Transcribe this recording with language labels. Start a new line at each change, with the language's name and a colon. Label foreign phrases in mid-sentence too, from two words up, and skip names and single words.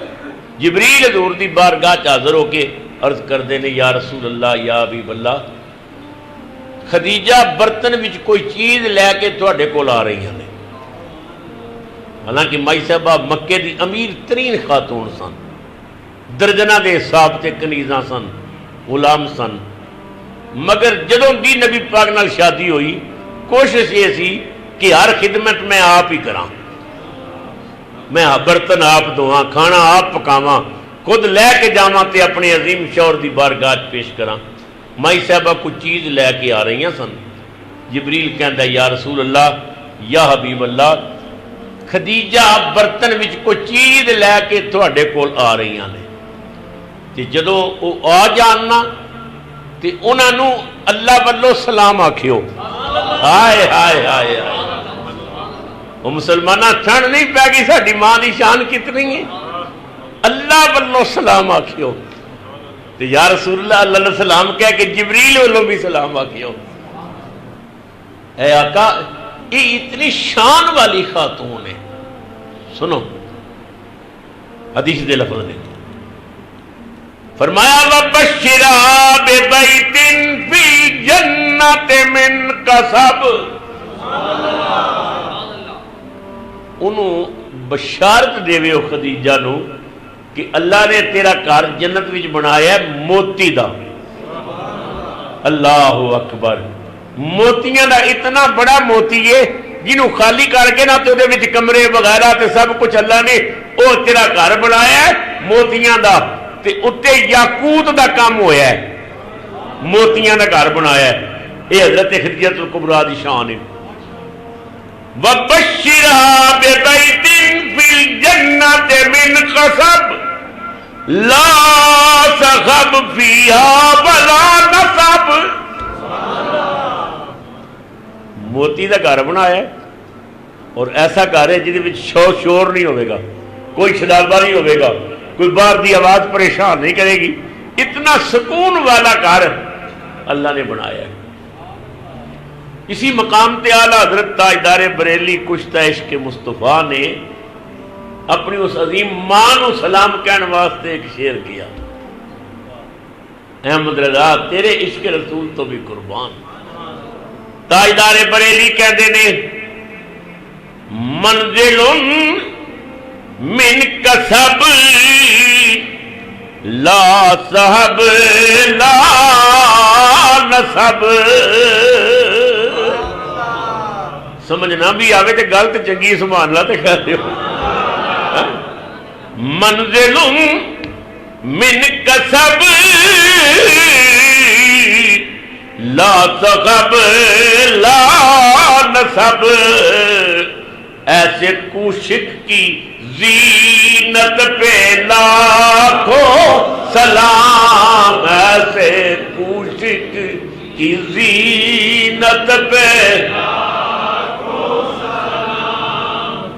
Punjabi: جبریل حضور دی بارگاہ چ حاضر ہو کے عرض کردے نے، یا رسول اللہ، یا حبیب اللہ، خدیجہ برتن وچ کوئی چیز لے کے تواڈے کول آ رہی ہیں۔ حالانکہ مائی صاحبہ مکے دی امیر ترین خاتون سن، درجنہ دے حساب تے کنیزاں سن، غلام سن، مگر جدوں دی نبی پاک نال شادی ہوئی کوشش یہ سی کہ ہر خدمت میں آپ ہی کراں، میں برتن آپ دھواں، کھانا آپ پکاواں، خود لے کے جاواں تے اپنے عظیم شوہر دی بارگاہ پیش کراں۔ مائی صاحبہ کوئی چیز لے کے آ رہی ہیں سن۔ جبریل کہندا یا رسول اللہ، یا حبیب اللہ، خدیجہ برتن وچ کوئی چیز لے کے تواڈے کول آ رہی ہیں تے جدوں او آ جاننا تے انہاں نو اللہ والو سلام آکھیو۔ ہائے ہائے ہائے ہائے، وہ مسلمانہ ٹھنڈ نہیں پی گئی ساڈی ماں دی شان کتنی ہے؟ اللہ والو سلام آکھیو تے یا رسول اللہ، اللہ نے سلام کہہ کے جبریل والوں بھی سلام آکھیو۔
Urdu: اے آقا، یہ اتنی شان والی خاتون ہے۔
Punjabi: سنو حدیث دے لفظ نے فرمایا،
Arabic: وَبَشِّرَا بِبَيْتٍ فِي الْجَنَّةِ مِنْ قَصَبٍ،
Punjabi: انہوں بشارت دے وے خدیجہ نو کہ اللہ نے تیرا گھر جنت وچ بنایا ہے موتی دا۔ اللہ اکبر، موتیاں دا اتنا بڑا موتی ہے جنہوں خالی کر کے نہ تو دے وچ کمرے وغیرہ تے سب کچھ اللہ نے او تیرا گھر بنایا ہے موتیاں دا، تے اتے یاقوت دا کام ہویا ہے، موتیاں دا گھر بنایا ہے۔ یہ حضرت خدیجۃ الکبریٰ دی شان ہے۔
Arabic: وَبَشِّرْهَا بِبَيْتٍ فِي الْجَنَّةِ مِنْ قَصَبٍ، لا صخب فیہا ولا نصب.
Punjabi: موتی دا گھر بنایا ہے اور ایسا گھر ہے جہدے وچ شور نہیں ہوئے گا, کوئی شرابہ نہیں ہوئے گا, کوئی باہر دی آواز پریشان نہیں کرے گی. اتنا سکون والا گھر اللہ نے بنایا ہے. اسی مقام تے اعلیٰ حضرت تاجدار بریلی کشتہ عشق مصطفیٰ نے اپنی اس عظیم ماں نو سلام کہنے واسطے ایک شعر کیا, احمد رضا تیرے عشق رسول تو بھی قربان. تاجدار بریلی کہتے نے
Arabic: منزل من کسب لا صحب لا نصب.
Punjabi: سمجھنا بھی آوے تے گل تے چنگی سبحان اللہ تے کہہ دیو. منزل من کسب لا صحب لا نصب.
Urdu: ایسے کوشک کی زینت پہ لاکھوں سلام. ایسے کوشک کی زینت پہ لاکھوں سلام.